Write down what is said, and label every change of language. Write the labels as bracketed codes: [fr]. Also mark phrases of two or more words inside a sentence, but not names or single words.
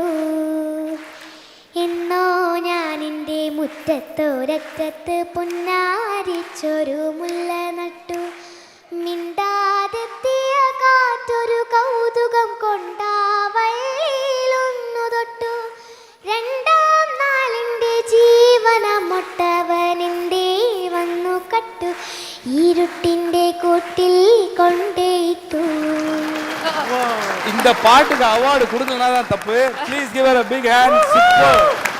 [ml] എന്നോ ഞാനിൻ്റെ മുറ്റത്തോരറ്റത്ത് പുന്നാരിച്ചൊരു മുല്ല നട്ടു, മിണ്ടാതെത്തിയ കാറ്റൊരു കൗതുകം കൊണ്ടാവയിലൊന്നു തൊട്ടു, 2ാം നാളിൻ്റെ ജീവനമൊട്ടവനെൻ്റെ വന്നു കട്ടു, ഇരുട്ടിൻ്റെ കൂട്ടിൽ കൊണ്ടേയിട്ടു. [ta] இந்த பாட்டுக்கு அவார்டு கொடுக்கலனா தான் தப்பு. [en] please give her a big hand.